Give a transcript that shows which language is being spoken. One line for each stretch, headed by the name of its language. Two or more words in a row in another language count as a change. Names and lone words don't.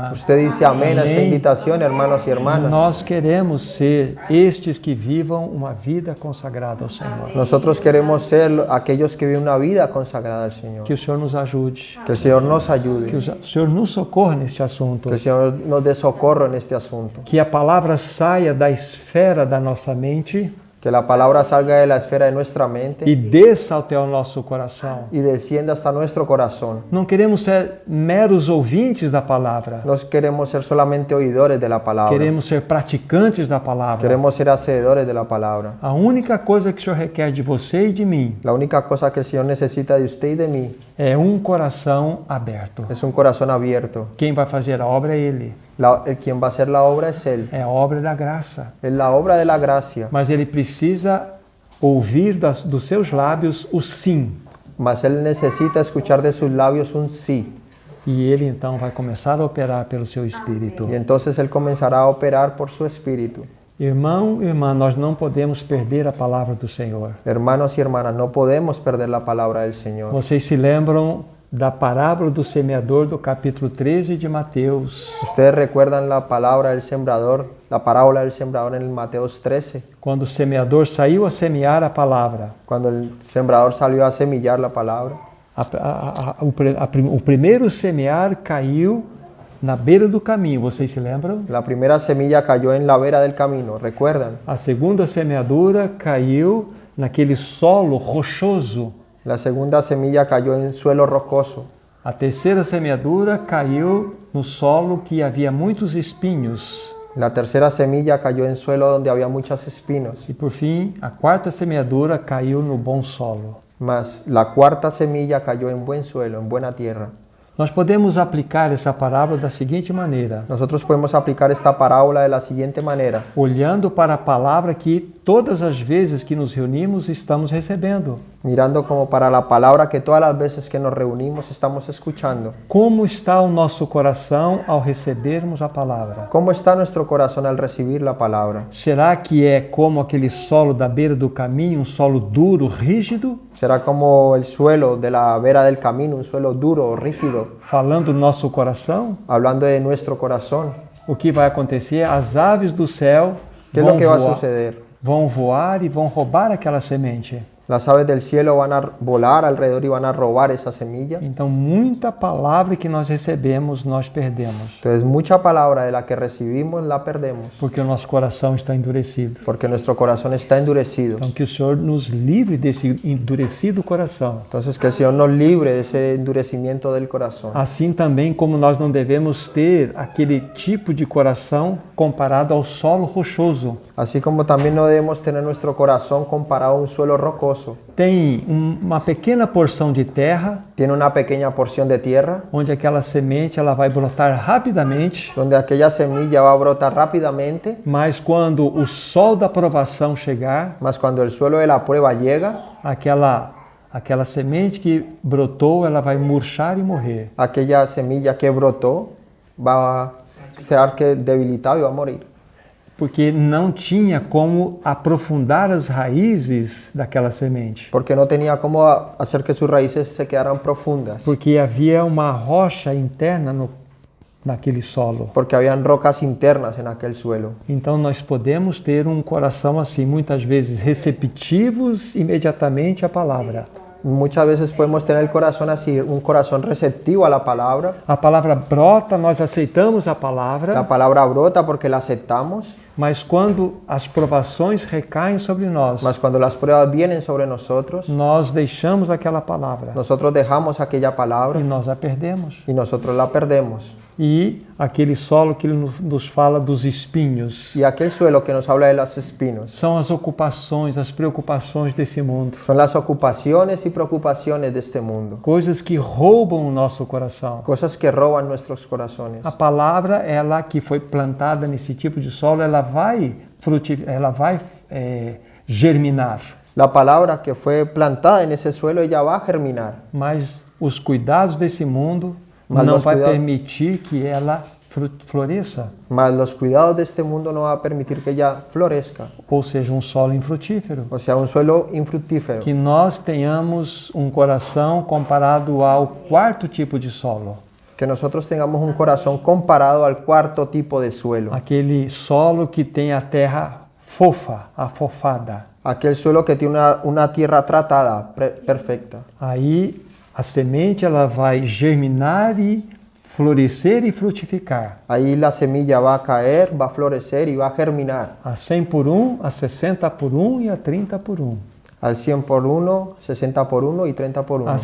Spanish: Usted dice amén a esta invitación, hermanos y hermanas.
Portuguese: Nós queremos ser estes que vivam uma vida consagrada ao Senhor.
Spanish: Nosotros queremos ser aquellos que viven una vida consagrada al Señor.
Portuguese: Que o Senhor nos ajude.
Spanish: Que el Señor nos Que ayude.
Portuguese: o Senhor nos socorra neste assunto.
Spanish: Que el Señor nos dé socorro en este asunto.
Portuguese: Que a palavra saia da esfera da nossa mente
Spanish: Que la palabra salga de la esfera de nuestra mente
Portuguese: e desça até o nosso coração.
Spanish: y descienda hasta nuestro corazón.
Portuguese: Não queremos ser meros ouvintes da palavra.
Spanish: No queremos ser solamente oidores de la palabra.
Portuguese: Queremos ser praticantes da palavra.
Spanish: Queremos ser hacedores de la palabra.
Portuguese: A única coisa que o Senhor requer de você e de mim
Spanish: La única cosa que el Señor necesita de usted y de mí
Portuguese: é um coração aberto.
Spanish: es un corazón abierto.
Portuguese: Quem vai fazer a obra é Ele.
Spanish: Quien va a hacer la obra es Él.
Portuguese: É a obra da graça.
Spanish: Es la obra de la gracia.
Portuguese: Mas Ele precisa ouvir dos seus lábios o sim.
Spanish: Mas Él necesita escuchar de sus labios un sí.
Portuguese: E Ele então vai começar a operar pelo seu Espírito.
Spanish: Y entonces Él comenzará a operar por su espíritu.
Portuguese: Irmão, irmã, nós não podemos perder a palavra do Senhor.
Spanish: Hermanos y hermanas, no podemos perder la palabra del Señor.
Portuguese: Vocês se lembram da parábola do semeador do capítulo 13 de Mateus,
Spanish: Ustedes recuerdan la palabra del sembrador, la parábola del sembrador en el Mateos 13,
Portuguese: quando o semeador saiu a semear a palavra.
Spanish: cuando el sembrador salió a semillar la palabra.
Portuguese: O primeiro semear caiu na beira do caminho, vocês se lembram?
Spanish: La primera semilla cayó en la vera del camino, ¿recuerdan?
Portuguese: A segunda semeadura caiu naquele solo rochoso.
Spanish: La segunda semilla cayó en suelo rocoso.
Portuguese: A terceira semeadura caiu no solo que havia muitos espinhos.
Spanish: La tercera semilla cayó en suelo donde había muchos espinos.
Portuguese: E por fim, a quarta semeadura caiu no bom solo.
Spanish: Mas la cuarta semilla cayó en buen suelo, en buena tierra.
Portuguese: Nós podemos aplicar essa parábola da seguinte maneira:
Spanish: Nosotros podemos aplicar esta parábola de la siguiente manera,
Portuguese: olhando para a palavra que todas as vezes que nos reunimos estamos recebendo.
Spanish: mirando como para la palabra que todas las veces que nos reunimos estamos escuchando.
Portuguese: Como está o nosso coração ao recebermos a palavra?
Spanish: ¿Cómo está nuestro corazón al recibir la palabra?
Portuguese: Será que é como aquele solo da beira do caminho, um solo duro, rígido,
Spanish: ¿Será como el suelo de la vera del camino, un suelo duro, rígido,
Portuguese: falando do nosso coração?
Spanish: hablando de nuestro corazón?
Portuguese: O que vai acontecer? As aves do céu
Spanish: ¿Qué es lo que va a suceder?
Portuguese: vão voar e vão roubar aquela semente.
Spanish: Las aves del cielo van a volar alrededor y van a robar esa semilla.
Portuguese: Então, muita palavra que nós recebemos, nós perdemos.
Spanish: Entonces, mucha palabra de la que recibimos la perdemos,
Portuguese: Porque o nosso coração está endurecido.
Spanish: porque nuestro corazón está endurecido.
Portuguese: Então, que o Senhor nos livre desse endurecido coração.
Spanish: Entonces, que el Señor nos libre de ese endurecimiento del corazón.
Portuguese: Assim também como nós não devemos ter aquele tipo de coração comparado ao solo rochoso.
Spanish: Así como también no debemos tener nuestro corazón comparado a un suelo rocoso.
Portuguese: Tem uma pequena porção de terra,
Spanish: Tiene una pequeña porción de tierra,
Portuguese: onde aquela semente ela vai brotar rapidamente,
Spanish: donde aquella semilla va a brotar rápidamente,
Portuguese: mas quando o sol da provação chegar,
Spanish: mas cuando el suelo de la prueba llega,
Portuguese: aquela semente que brotou, ela vai murchar e morrer.
Spanish: Aquella semilla que brotó va a ser que debilitado y va a morir.
Portuguese: Porque não tinha como aprofundar as raízes daquela semente.
Spanish: Porque no tenía cómo hacer que sus raíces se quedaran profundas.
Portuguese: Porque havia uma rocha interna naquele solo.
Spanish: Porque habían rocas internas en aquel suelo.
Portuguese: Então nós podemos ter um coração assim, muitas vezes receptivos imediatamente à palavra.
Spanish: Muchas veces podemos tener el corazón así, un corazón receptivo a la palabra.
Portuguese: A palavra brota, nós aceitamos a palavra,
Spanish: La palabra brota porque la aceptamos,
Portuguese: mas quando as provações recaem sobre nós,
Spanish: mas cuando las pruebas vienen sobre nosotros,
Portuguese: nós deixamos aquela palavra
Spanish: nosotros dejamos aquella
Portuguese: e
Spanish: palabra
Portuguese: nós a perdemos.
Spanish: y nosotros la perdemos.
Portuguese: E aquele solo que ele nos fala dos espinhos
Spanish: Y aquel suelo que nos habla de los espinos
Portuguese: são as ocupações, as preocupações desse mundo,
Spanish: son las ocupaciones y preocupaciones de este mundo,
Portuguese: coisas que roubam o nosso coração.
Spanish: cosas que roban nuestros corazones.
Portuguese: A palavra, ela que foi plantada nesse tipo de solo, ela vai germinar.
Spanish: La palabra que fue plantada en ese suelo, ella va a germinar.
Portuguese: Mas os cuidados desse mundo
Spanish: Mas
Portuguese: não os vai cuidados- permitir que ela floresça,
Spanish: Mas los cuidados de este mundo no va a permitir que ella florezca.
Portuguese: ou seja, um solo infrutífero.
Spanish: O sea, un suelo infructífero.
Portuguese: Que nós tenhamos um coração comparado ao quarto tipo de solo,
Spanish: Que nosotros tengamos un corazón comparado al cuarto tipo de suelo.
Portuguese: aquele solo que tem a terra fofa, afofada.
Spanish: Aquel suelo que tiene una tierra tratada, perfecta.
Portuguese: Aí a semente ela vai germinar e florescer e frutificar.
Spanish: Ahí la semilla va a caer, va a florecer y va a germinar.
Portuguese: A 100 por 1, a 60 por 1 e a 30 por 1.
Spanish: Al 100 por 1, 60 por 1 y 30 por 1.